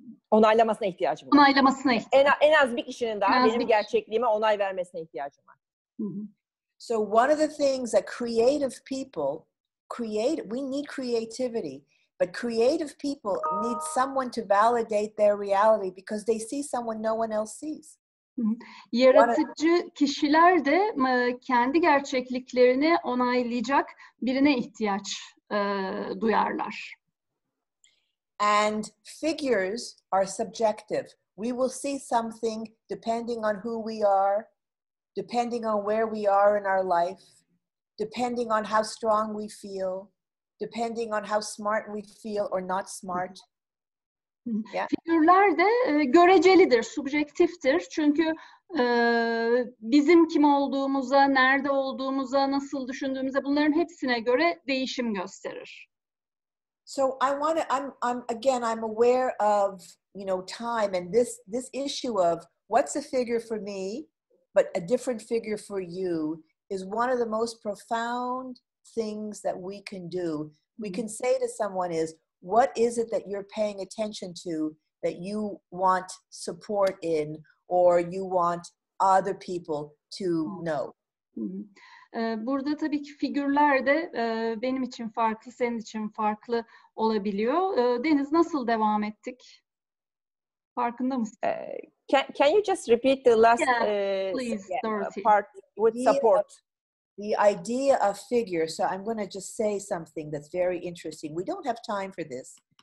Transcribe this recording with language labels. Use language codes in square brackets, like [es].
[tr] onaylamasına ihtiyacım var. Onaylamasına ihtiyacım. En az bir kişinin daha benim gerçekliğime onay vermesine ihtiyacım var. [en] So one of the things that creative people we need creativity, but creative people need someone to validate their reality because they see someone no one else sees. [tr] Yaratıcı kişiler de kendi gerçekliklerini onaylayacak birine ihtiyaç duyarlar. [en] And figures are subjective. We will see something depending on who we are, depending on where we are in our life, depending on how strong we feel, depending on how smart we feel or not smart. Yeah. [tr] Figürler de görecelidir, subjektiftir. Çünkü bizim kim olduğumuza, nerede olduğumuza, nasıl düşündüğümüze, bunların hepsine göre değişim gösterir. [en] So I'm aware of, time and this issue of what's a figure for me, but a different figure for you is one of the most profound things that we can do. We can say to someone is, what is it that you're paying attention to that you want support in or you want other people to know? [tr] Burada tabii ki figürler de benim için farklı, senin için farklı olabiliyor. Deniz, nasıl devam ettik? Farkında mısın? [en] Can you just repeat the last please, Dorothy. part with support? The idea of figure. So I'm going to just say something that's very interesting. We don't have time for this.